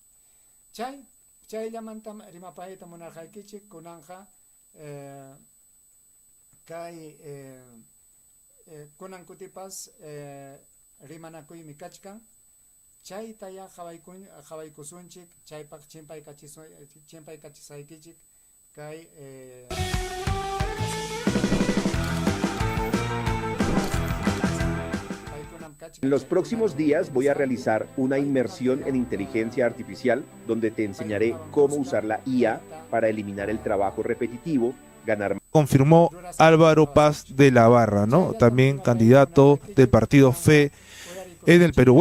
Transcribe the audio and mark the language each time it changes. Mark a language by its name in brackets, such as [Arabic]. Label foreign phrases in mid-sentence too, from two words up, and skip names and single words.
[Quechua] chayllamantam rimapayta munarqaykichik kunanqa kay kunan kutipas rimanakuymi kachkan chaytaya qhawaykusunchik chaypaq chimpay kachisaykichik kay [Spanish] En los próximos días voy a realizar una inmersión en inteligencia artificial donde te enseñaré cómo usar la IA para eliminar el trabajo repetitivo, ganar. Confirmó Álvaro Paz de la Barra, ¿no? También candidato del partido FE en el Perú.